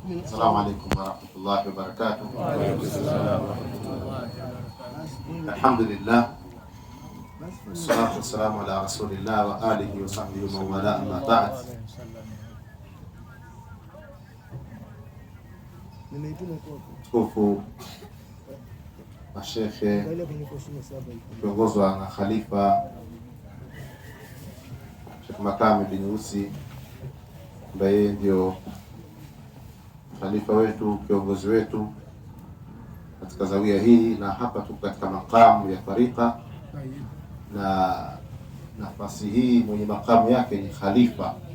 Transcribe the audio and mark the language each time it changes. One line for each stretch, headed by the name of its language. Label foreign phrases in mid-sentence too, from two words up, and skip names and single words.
Arabic: السلام عليكم ورحمة الله وبركاته. الحمد لله والصلاة والسلام على رسول الله وآله وصحبه ومن والاه، أما بعد.
Swahili: Tukufu mashekhe kiongozwa na Khalifa Sheikh Makame bin Usi, ambaye ndio khalifa wetu, kiongozi wetu katika zawia hii, na hapa tuko katika makamu ya tariqa, na nafasi hii mwenye makamu yake ni khalifa,